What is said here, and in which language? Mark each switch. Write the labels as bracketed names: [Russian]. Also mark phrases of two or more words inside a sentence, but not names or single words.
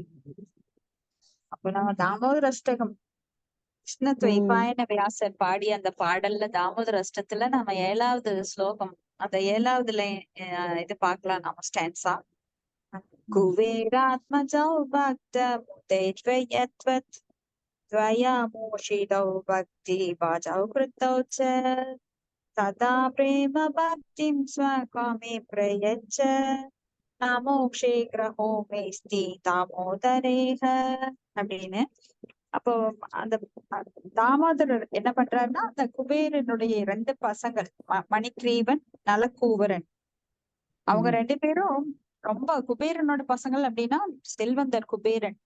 [Tamil] அப்போ நம்ம தாமோதர அஷ்டகம் கிருஷ்ண துவைபாயன வியாசர் பாடிய அந்த பாடல்ல தாமோதர அஷ்டத்துல நம்ம 7வது ஸ்லோகம், அந்த 7வதுல இது பார்க்கலாம் நம்ம ஸ்டான்ஸா. [Sanskrit] कुबेरात्मजौ भक्त तेज्वयत्वत् त्वया मोषितौ भक्ति वाचौ कृतौ च तदा प्रेम भक्तिं स्वकामे प्रयच्छ नामोक्षे ग्रहो मेस्ति தாமோதரேஹ அப்படின்னு. [Tamil] அப்போ அந்த தாமோதரர் என்ன பண்றாருன்னா, அந்த குபேரனுடைய 2 பசங்கள் மணிக்ரீவன் நலக்கூவரன், அவங்க 2 பேரும் ரொம்ப குபேரனோட பசங்கள் அப்படின்னா செல்வந்தர் குபேரன்.